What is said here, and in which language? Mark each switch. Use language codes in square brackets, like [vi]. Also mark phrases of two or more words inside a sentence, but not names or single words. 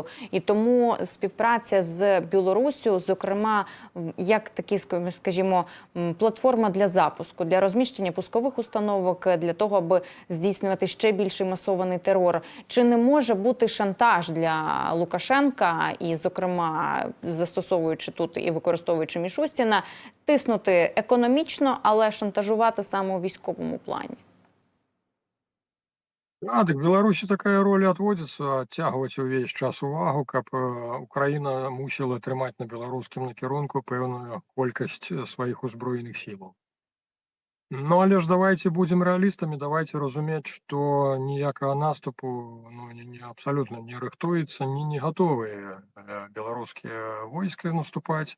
[uk] І тому співпраця з Білоруссю, зокрема, як такі, скажімо, платформа для запуску, для розміщення пускових установок, для того, аби здійснювати ще більший масований терор. Чи не може бути шантаж для Лукашенка, і, зокрема, застосовуючи тут і використовуючи Мішустіна, тиснути економічно, але шантажувати саме у військовому плані? [be] Так Беларусі такая роля адводзіцца, адцягваць увесь час увагу, каб Украіна мусіла трымаць на беларускім накірунку пэўную колькасць сваіх узброеных сілаў. Ну але ж давайте будзем рэалістамі, давайте разумець, што ніякага наступу абсалютна не рыхтуецца, не гатовыя беларускія войскі наступаць.